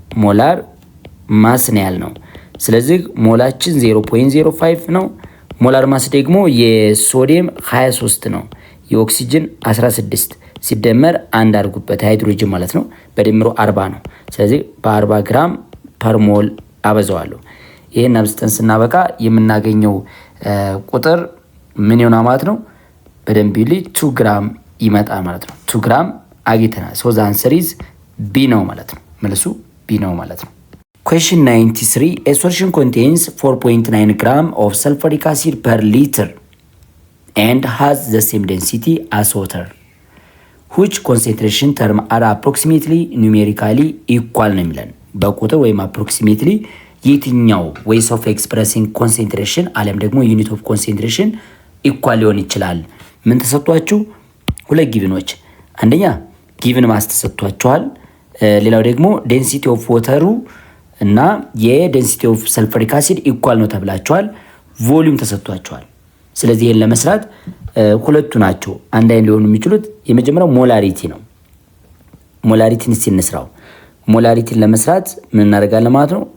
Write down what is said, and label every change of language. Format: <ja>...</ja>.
<am>ሞላር ማስ ነው ያልነው። ስለዚህ ሞላችን 0.05 ነው። ሞላር ማስ ደግሞ የሶዲየም 23 ነው። የኦክሲጅን 16 ሲደመር አንድ አድርጉበት ሃይድሮጅን ማለት ነው። በድምሩ 40 ነው። ስለዚህ በ40 ግራም ፐር ሞል አበዛዋለሁ። ይሄን አብዝተን ስናበቃ የምናገኘው ቁጥር ምን ይሆናል ማለት ነው? በደንብ ይሊ 2 ግራም ይመጣል ማለት ነው። 2 ግራም አግኝተናል።</am> <en>ሶ ዘ አንሰር ኢዝ ቢ</en> <am>ነው ማለት ነው። መልሱ ቢ ነው ማለት ነው።</am> <en>Question 93. A solution contains 4.9 gram of sulfuric acid per liter and has the same density as water. Which concentration term are approximately numerically equal</en> <am>ነው የሚለን። በቁጥር ወይም</am> <en>approximately</en> <am>የትኛው</am> <en>ways of expressing concentration</en> <am>አለም ደግሞ</am> <en>unit of concentration ኢኳል</en> <am>ሊሆን ይችላል? ምን ተሰጥቷችሁ? ሁለት ጊቭኖች። አንደኛ ጊቭን ማስ ተሰጥቷችኋል። ሌላው ደግሞ ዴንሲቲ ኦፍ ወተሩ እና የዴንሲቲ ኦፍ ሰልፈሪክ አሲድ ኢኳል ነው ተብላችኋል። ቮሊዩም ተሰጥቷችኋል። ስለዚህ ይሄን ለመስራት ሁለቱ ናቸው አንድ አይነት ሊሆኑ የሚችሉት። የመጀመሪያው ሞላሪቲ ነው። ሞላሪቲን ሲንስራው ሞላሪቲን ለመስራት ምን እናደርጋለን ማለት ነው?</am>